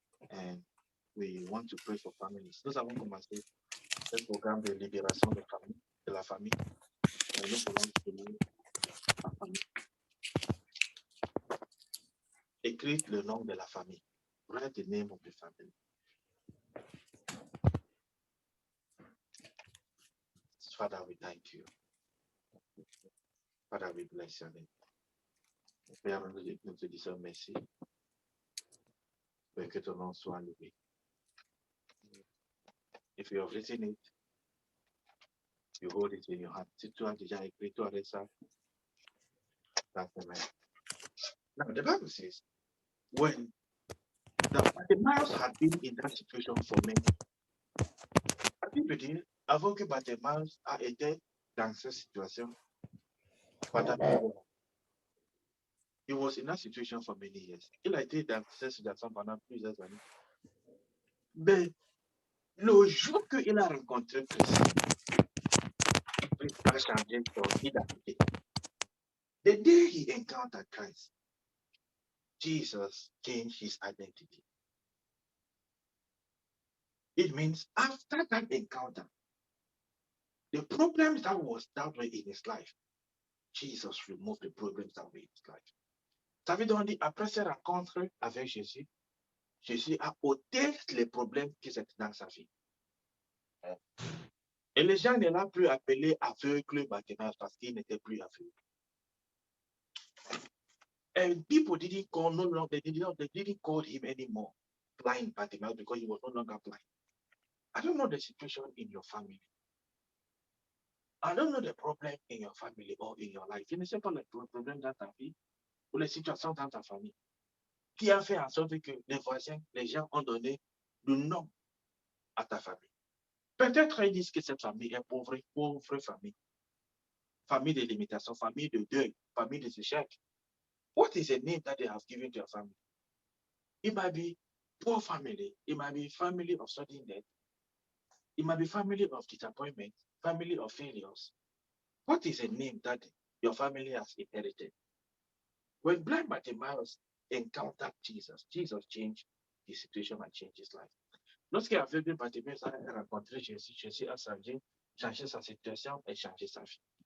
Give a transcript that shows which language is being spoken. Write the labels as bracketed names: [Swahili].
[English] And we want to pray for families. [French] Nous avons commencé ce programme de libération de la famille. Et nous voulons prier la famille. Écris le nom de la famille. [English] Write the name of the family. Father, we thank you. Father, we bless your name. [French] Père, nous te disons merci. Père, que ton nom soit loué. [English] If you have written it, you hold it in your hand. [French] Si tu as déjà écrit, tu arrêtes ça. [English] That's amen. Now, the Bible says, when Bartimaeus had been in that situation for many, [French] la Bible dit, avant que Bartimaeus a été dans cette situation, [English] he was in that situation for many years. [French] Il a été dans cette situation pendant plusieurs années. Mais le jour qu'il a rencontré Christ, Christ a changé son identité. [English] The day he encountered Christ, Jesus changed his identity. It means after that encounter, the problems that were in his life, Jesus removed the problems that were in his life. [French] Ça veut donc dire, après cette rencontre avec Jésus, Jésus a ôté les problèmes qui étaient dans sa vie. Et les gens ne l'ont plus appelé aveugle Bartimaeus parce qu'il n'était plus aveugle. [English] And people didn't call they didn't call him anymore blind Bartimaeus because he was no longer blind. I don't know the situation in your family. I don't know the problem in your family or in your life. [French] Je ne sais pas le problème dans ta vie ou les situations dans ta famille qui a fait en sorte que les voisins, les gens ont donné le nom à ta famille. Peut-être ils disent que cette famille est pauvre famille. Famille de limitation, famille de deuil, famille de échecs. [English] What is the name that they have given to your family? It might be poor family. It might be family of sudden death. It might be family of disappointment, family of failures. What is a name that your family has inherited? When blind Bartimaeus encountered Jesus, Jesus changed his situation and changed his life. [French] Lorsqu'il a vu Bartimaeus a rencontré Jésus, Jésus a changé sa situation et changé sa vie.